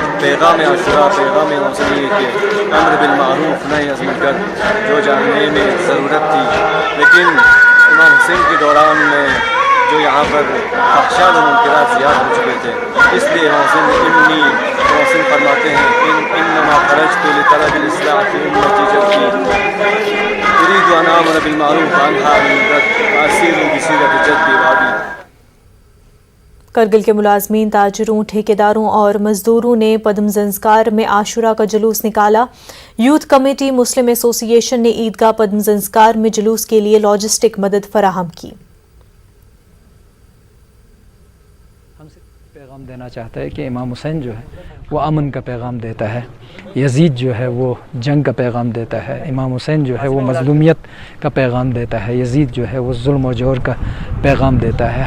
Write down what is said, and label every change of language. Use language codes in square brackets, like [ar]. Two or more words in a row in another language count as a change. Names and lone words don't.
[ur] پیغام عاشورہ، پیغام موصلی کے [ar] امر بالمعروف نہی عن المنکر [ur] جو جاننے میں ضرورت تھی، لیکن امام حسین کے دوران میں جو یہاں پر فحشاء و منکرات زیادہ ہو چکے تھے، اس لیے امام حسین فرماتے ہیں [ar] انما خرجت لطلب الاصلاح فی امتی جدی اريد ان امر بالمعروف وانهى عن المنکر اسیر بصیرت جدی وابی. [ur] کرگل کے ملازمین، تاجروں، ٹھیکیداروں اور مزدوروں نے پدم زنسکار میں عاشورہ کا جلوس نکالا. یوتھ کمیٹی مسلم ایسوسی ایشن نے عیدگاہ پدم زنسکار میں جلوس کے لیے لاجسٹک مدد فراہم کی. پیغام دینا چاہتا ہے کہ امام حسین جو ہے وہ امن کا پیغام دیتا ہے، یزید جو ہے وہ جنگ کا پیغام دیتا ہے، امام حسین جو ہے وہ مظلومیت کا پیغام دیتا ہے، یزید جو ہے وہ ظلم و جور کا پیغام دیتا ہے.